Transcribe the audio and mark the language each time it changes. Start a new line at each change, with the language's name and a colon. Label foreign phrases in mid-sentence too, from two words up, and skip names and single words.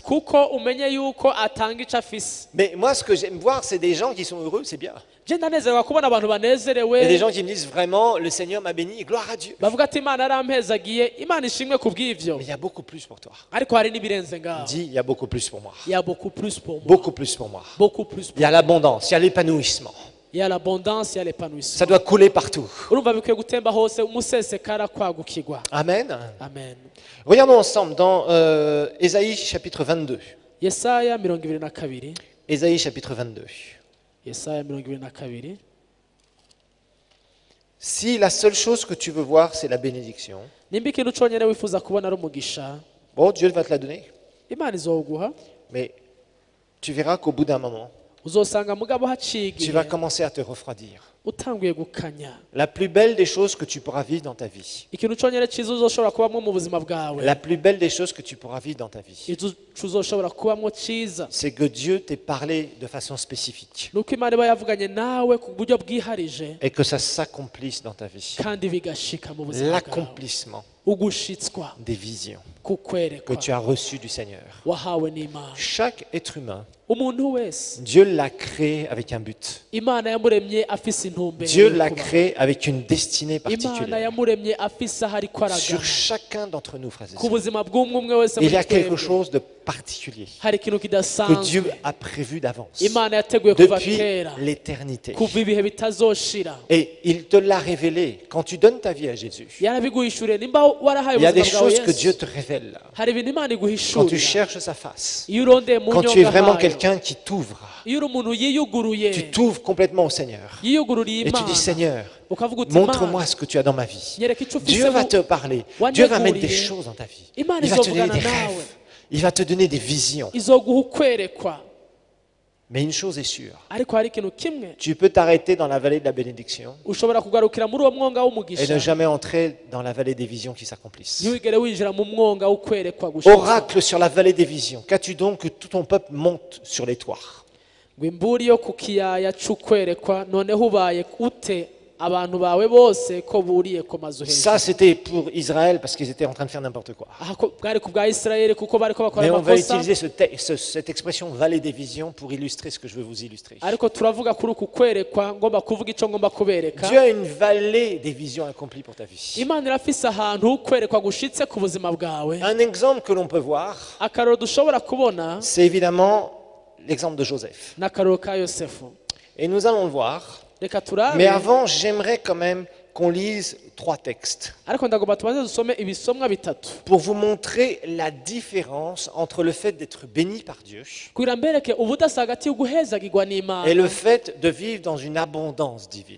Rundi: kuko umenye yuko atanga ico afise.
French: Mais moi, ce que j'aime voir, c'est des gens qui sont heureux, c'est bien.
Rundi: Je ndanezerwa kubona abantu
French: Il y a des
Rundi: banezerewe,
French: gens qui me disent vraiment, le Seigneur m'a béni, gloire à Dieu.
Rundi: bavuga ati Imana yarampezagiye, Imana ishimwe kubw'ivyo.
French: Mais il y a beaucoup plus pour toi.
Rundi: Ariko hari n'ibirenze ngaho.
French: Dis, il y a beaucoup plus pour moi. Il y a beaucoup plus pour moi. Beaucoup plus pour moi. Beaucoup plus Il pour y a l'abondance, il y a l'épanouissement. Il y a l'abondance, il y a l'épanouissement. Ça doit couler partout.
Rundi: Urumva bikwiye gutemba hose umusesekara kwagukirwa. Amen. Amen.
French: Regardons ensemble dans Ésaïe chapitre 22.
Rundi: Yesaya 22.
French: Ésaïe chapitre 22.
Rundi: Yesaya 22.
French: Si la seule chose que tu veux voir, c'est la bénédiction,
Rundi: Nimba ikintu conyene wifuza kubona ari umugisha,
French: bon, Dieu va te la donner.
Rundi: Imana izowuguha,
French: Mais tu verras qu'au bout d'un moment,
Rundi: uzosanga mugabo haciye
French: tu vas
Rundi: igihe
French: commencer à te refroidir.
Rundi: utanguye gukanya.
French: La plus belle des choses que tu pourras vivre dans ta vie,
Rundi: Ikintu conyene ciza uzoshobora kubamwo mu buzima bwawe,
French: la plus belle des choses que tu pourras vivre dans ta vie,
Rundi: ico uzoshobora kubamwo ciza,
French: c'est que Dieu t'ait parlé de façon spécifique
Rundi: nuko Imana iba yavuganye nawe ku buryo bwiharije
French: et que ça s'accomplisse dans ta vie.
Rundi: kandi bigashika mu buzima bwawe.
French: L'accomplissement
Rundi: Ugushitswa
French: des visions que
Rundi: kukwerekwa
French: tu as reçues du Seigneur.
Rundi: wahawe n'Imana.
French: Chaque être humain,
Rundi: Umuntu wese
French: Dieu l'a créé avec un but.
Rundi: Imana yamuremye afise intumbero
French: Dieu
Rundi: yo
French: l'a
Rundi: kubaho.
French: créé avec une destinée
Rundi: Imana
French: particulière.
Rundi: yamuremye afise aho ariko
French: Sur
Rundi: aragana.
French: chacun d'entre nous, frères et
Rundi: Ku
French: sœurs,
Rundi: buzima bw'umwe umwe wese
French: il y
Rundi: muri
French: a quelque
Rundi: twebwe
French: chose de particulier
Rundi: hari ikintu
French: que
Rundi: kidasanzwe
French: Dieu a prévu d'avance,
Rundi: Imana yateguye kuva
French: depuis
Rundi: kera,
French: l'éternité.
Rundi: kuva ibihe bitazoshira.
French: Et il te l'a révélé. Quand tu donnes ta vie à Jésus,
Rundi: Yarabiguhishuriye, nimba warahaye
French: il y a des
Rundi: ubuzima bwawe
French: choses que Dieu
Rundi: Yesu,
French: te révèle.
Rundi: hari ibintu Imana
French: Quand tu
Rundi: iguhishurira.
French: cherches sa face,
Rundi: Iyo urondeye mu
French: quand tu es
Rundi: nyonga
French: vraiment
Rundi: hayo,
French: quelqu'un qui t'ouvre,
Rundi: iyo uri umuntu yiyuguruye,
French: tu t'ouvres complètement au Seigneur.
Rundi: yiyugururiye
French: Et tu
Rundi: Imana,
French: dis, Seigneur,
Rundi: ukavuga uti
French: montre-moi
Rundi: Imana,
French: ce que tu as dans ma vie.
Rundi: nyereka icyo ufise
French: Dieu va
Rundi: mu-
French: te parler.
Rundi: Wanyeguriye.
French: Dieu va mettre des choses dans ta vie.
Rundi: Imana
French: Il va te donner
Rundi: izovugana
French: des
Rundi: nawe.
French: rêves. Il va te donner des visions.
Rundi: izoguha ukwerekwa.
French: Mais une chose est sûre,
Rundi: Ariko hari ikintu kimwe,
French: tu peux t'arrêter dans la vallée de la bénédiction
Rundi: ushobora kugarukira muri uwo mwonga
French: et ne
Rundi: w'umugisha,
French: jamais entrer dans la vallée des visions qui s'accomplissent.
Rundi: ntiwigere winjira mu mwonga w'ukwerekwa gushitsa.
French: Oracle sur la vallée des visions. Qu'as-tu donc que tout ton peuple monte sur les toits?
Rundi: ngo imburi yo ku kiyaya c'ukwerekwa, noneho ubaye ute abantu bawe bose ko buriye ku mazu
French: Ça,
Rundi: hejuru.
French: c'était pour Israël parce qu'ils étaient en train de faire n'importe quoi.
Rundi: Aha ko bwari ku bwa Isirayeli kuko bariko bakora
French: Mais on va
Rundi: amakosa,
French: utiliser cette expression vallée des visions pour illustrer ce que je veux vous illustrer.
Rundi: ariko turavuga kuri uku kwerekwa, ngomba kuvuga ico ngomba kubereka.
French: Dieu a une vallée des visions accomplies pour ta vie.
Rundi: Imana irafise ahantu kwerekwa gushitse ku buzima bwawe.
French: Un exemple que l'on peut voir,
Rundi: Akaroro dushobora kubona
French: c'est évidemment l'exemple de Joseph.
Rundi: n'akaroro ka Yosefu.
French: Et nous allons le voir.
Rundi: Reka turabe,
French: Mais avant, j'aimerais quand même qu'on lise 3 textes
Rundi: ariko ndagomba tubanze dusome ibisomwa bitatu
French: pour vous montrer la différence entre le fait d'être béni par Dieu
Rundi: kugira mbereke ubudasa hagati yo guhezagirwa
French: et
Rundi: n'Imana
French: le fait de vivre dans une abondance divine.